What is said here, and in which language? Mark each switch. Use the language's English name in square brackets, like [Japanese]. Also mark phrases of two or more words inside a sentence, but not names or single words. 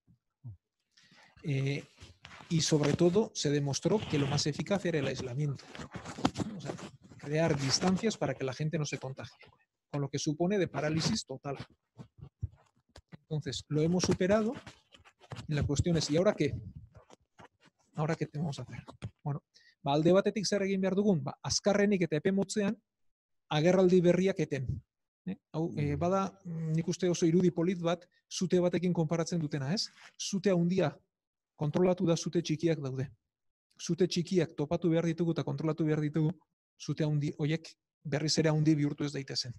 [Spanish] Y sobre todo se demostró que lo más eficaz era el aislamiento. O sea, crear distancias para que la gente no se contagie, con lo que supone de parálisis total. Entonces, lo hemos superado y la cuestión es, ¿y ahora qué? ¿Ahora qué tenemos que hacer? [Basque] Bueno, alde batetik zer egin behar dugun, azkarrenik eta epe motzean, agerraldi berriak eten. Bada, nik uste oso irudi polit bat, zute batekin konparatzen dutena, ez? Zute handia kontrolatu da zute txikiak daude. Zute txikiak topatu behar ditugu eta kontrolatu behar ditugu, zute handi horiek berriz ere handi bihurtu ez daitezen.